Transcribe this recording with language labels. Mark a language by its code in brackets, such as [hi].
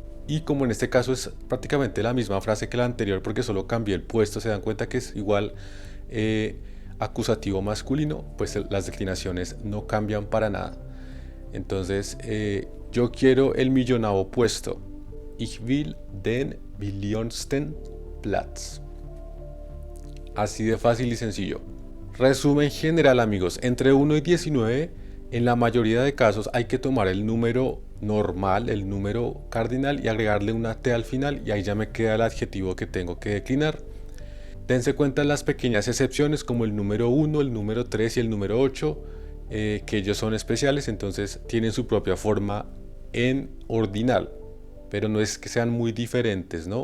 [es] Y como en este caso es prácticamente la misma frase que la anterior, porque solo cambié el puesto, se dan cuenta que es igual acusativo masculino, pues las declinaciones no cambian para nada. Entonces, yo quiero el millonavo puesto. [de] Ich will den millionsten Platz. [es] Así de fácil y sencillo. Resumen general, amigos. Entre 1 y 19, en la mayoría de casos hay que tomar el número normal, el número cardinal, y agregarle una T al final, y ahí ya me queda el adjetivo que tengo que declinar. Dense cuenta de las pequeñas excepciones como el número 1, el número 3 y el número 8, que ellos son especiales, entonces tienen su propia forma en ordinal, pero no es que sean muy diferentes, ¿no?